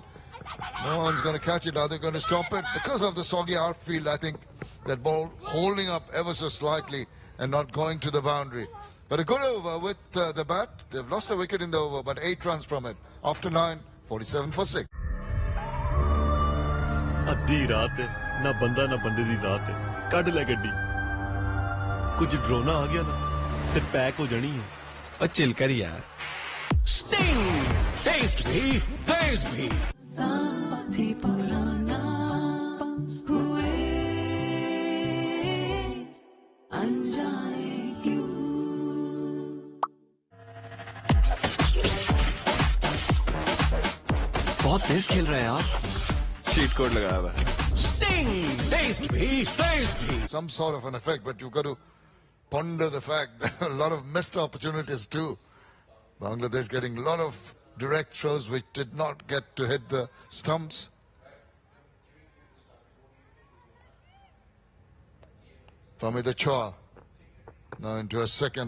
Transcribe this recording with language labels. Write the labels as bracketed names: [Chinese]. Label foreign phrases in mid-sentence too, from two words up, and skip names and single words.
[English] No one's going to catch it. Are they going to stop it? Because of the soggy outfield, I think that ball holding up ever so slightly and not going to the boundary. But a good over with the bat. They've lost a wicket in the over, but 8 runs from it. After 9, 47 for 6. [Punjabi] ਅੱਧੀ ਰਾਤ ਹੈ, ਨਾ ਬੰਦਾ ਨਾ ਬੰਦੇ ਦੀ ਰਾਤ ਹੈ। ਕੱਟ ਲੈ ਗੱਡੀ। [Hindi] कुछ ड्रोना आ गया ना, फिर पैक हो जानी है। और चिल कर यार। [English] Sting! Taste me, taste me. [Hindi] साथी पुराना हुए अनजाने क्यों। बहुत तेज खेल रहे हैं आप। चीट कोड लगाया हुआ है। [English] Sting! Taste me, taste me. Some sort of an effect, but you've got to ponder the fact that a lot of missed opportunities too. Bangladesh getting a lot of direct throws which did not get to hit the stumps. Famida Chua now into her second.